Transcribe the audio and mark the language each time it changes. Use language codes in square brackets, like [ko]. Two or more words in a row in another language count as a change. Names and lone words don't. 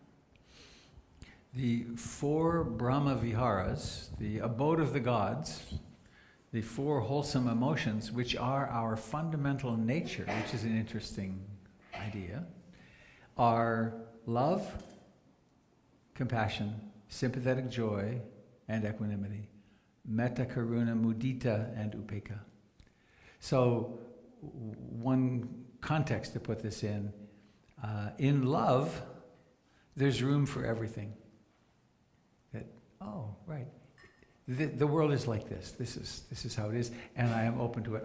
[en] The 4 [pi] Brahma Viharas, [en] the abode of the gods, the 4 wholesome emotions, which are our fundamental nature, which is an interesting idea, are love, compassion, sympathetic joy, and equanimity. [pi] Metta, karuna, mudita, and upekkha. [en] So, one context to put this in love, there's room for everything. Right. The world is like this. This is how it is, and I am open to it.